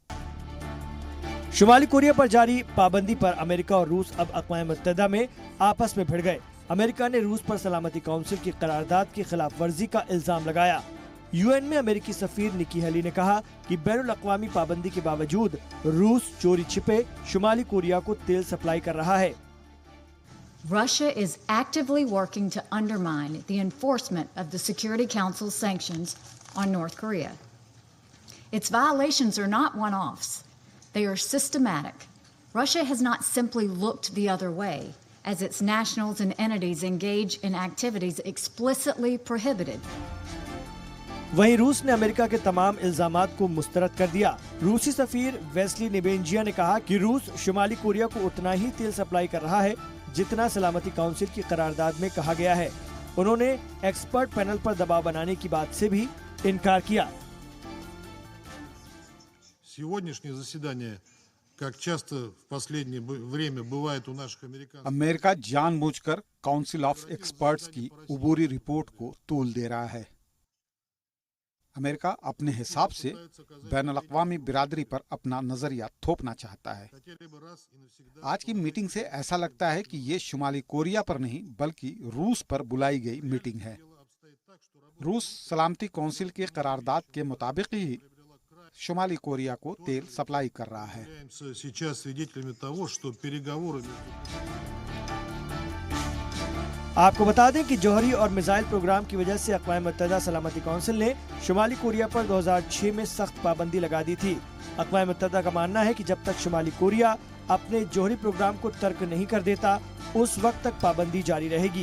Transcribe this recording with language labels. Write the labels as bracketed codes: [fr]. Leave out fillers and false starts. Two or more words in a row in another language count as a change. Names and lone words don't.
[ur] شمالی کوریا پر جاری پابندی پر امریکہ اور روس اب اقوام متحدہ میں آپس میں بھڑ گئے. امریکہ نے روس پر سلامتی کاؤنسل کی قرارداد کی خلاف ورزی کا الزام لگایا. یو این میں امریکی سفیر نکی ہیلی نے کہا کہ بین الاقوامی پابندی کے باوجود روس چوری چھپے شمالی کوریا کو تیل سپلائی کر رہا ہے. [en] Russia is actively working to undermine the enforcement of the Security Council's sanctions on North Korea. Its violations are not one-offs. They are systematic. Russia has not simply looked the other way as its nationals and entities engage in activities explicitly prohibited. [ur] وہیں روس نے امریکہ کے تمام الزامات کو مسترد کر دیا. روسی سفیر ویسلی نیبنزیا نے کہا کہ روس شمالی کوریا کو اتنا ہی تیل سپلائی کر رہا ہے جتنا سلامتی کاؤنسل کی قرارداد میں کہا گیا ہے. انہوں نے [en] expert panel [ur] پر دباؤ بنانے کی بات سے بھی انکار کیا. [ru] Сегодняшнее заседание, как часто в последнее время бывает у наших американцев, [ur] امریکہ جان بوجھ کر [en] council of experts [ur] کی عبوری رپورٹ کو طول دے رہا ہے. امریکہ اپنے حساب سے بین الاقوامی برادری پر اپنا نظریہ تھوپنا چاہتا ہے. آج کی میٹنگ سے ایسا لگتا ہے کہ یہ شمالی کوریا پر نہیں بلکہ روس پر بلائی گئی میٹنگ ہے. روس سلامتی کاؤنسل کے قرارداد کے مطابق ہی شمالی کوریا کو تیل سپلائی کر رہا ہے. [ru] сейчас свидетелями того, что переговоры [ur] آپ کو بتا دیں کہ جوہری اور میزائل پروگرام کی وجہ سے اقوام متحدہ سلامتی کاؤنسل نے شمالی کوریا پر 2006 میں سخت پابندی لگا دی تھی. اقوام متحدہ کا ماننا ہے کہ جب تک شمالی کوریا اپنے جوہری پروگرام کو ترک نہیں کر دیتا، اس وقت تک پابندی جاری رہے گی.